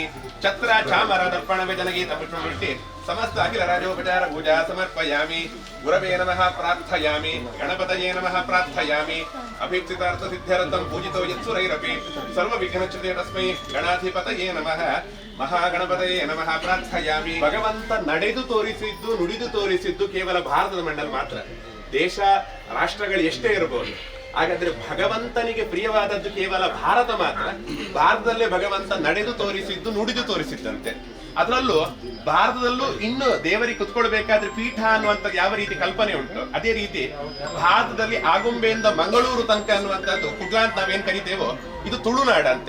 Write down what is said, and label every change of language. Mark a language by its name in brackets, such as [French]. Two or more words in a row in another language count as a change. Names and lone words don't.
[Sanskrit] छत्र चामर दर्पण व्यजनगीत पुष्पवृष्टि समस्त अखिल राजोपचार पूजा समर्पयामि गुरवे नमः प्रार्थयामि गणपतये नमः प्रार्थयामि अभीप्सितार्थ सिद्ध्यर्थं पूजितो यत्सुरैरपि सर्वविघ्नच्युते तस्मै गणाधिपतये नमः ಮಹಾಗಣಪತಯೇ ನಮಃ ಪ್ರಾರ್ಥಯಾಮಿ. [Kannada] ಭಗವಂತ ನಡೆದು ತೋರಿಸಿದ್ದು ನುಡಿದು ತೋರಿಸಿದ್ದು ಕೇವಲ ಭಾರತದ ಮಣ್ಣಲ್ಲಿ ಮಾತ್ರ. ದೇಶ ರಾಷ್ಟ್ರಗಳು ಎಷ್ಟೇ ಇರಬಹುದು, ಹಾಗಾದ್ರೆ ಭಗವಂತನಿಗೆ ಪ್ರಿಯವಾದದ್ದು ಕೇವಲ ಭಾರತ ಮಾತ್ರ. ಭಾರತದಲ್ಲೇ ಭಗವಂತ ನಡೆದು ತೋರಿಸಿದ್ದು ನುಡಿದು ತೋರಿಸಿದ್ದಂತೆ. ಅದರಲ್ಲೂ ಭಾರತದಲ್ಲೂ ಇನ್ನು ದೇವರಿಗೆ ಕುತ್ಕೊಳ್ಬೇಕಾದ್ರೆ ಪೀಠ ಅನ್ನುವಂಥ ಯಾವ ರೀತಿ ಕಲ್ಪನೆ ಉಂಟು, ಅದೇ ರೀತಿ ಭಾರತದಲ್ಲಿ ಆಗುಂಬೆಯಿಂದ ಮಂಗಳೂರು ತನಕ ಅನ್ನುವಂಥದ್ದು ಕುಡ್ಲ ಅಂತ ನಾವೇನ್ ಕರಿತೇವೋ ಇದು ತುಳುನಾಡಂತೆ.